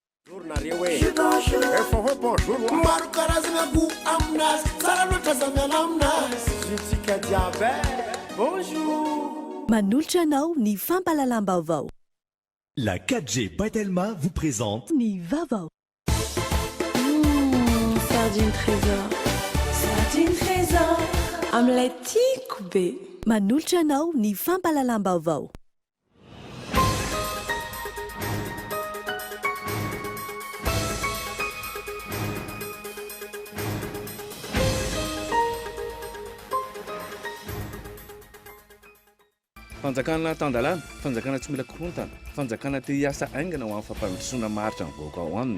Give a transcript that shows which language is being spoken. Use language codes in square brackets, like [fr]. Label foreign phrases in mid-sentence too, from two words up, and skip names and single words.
[mg] Manolotra anao ny fampalalam-baovao. [fr] La 4G Batelma vous présente [mg] Ny Vaovao. Sardine trésor. Sardine trésor. Amin'ilay tiako be. Manolotra anao ny fampalalam-baovao. Fanjakana tandalana, fanjakana tsy mila korontana, fanjakana te hiasa aingana ho amin'ny fampandrosoana maritra ny vahoaka ao aminy.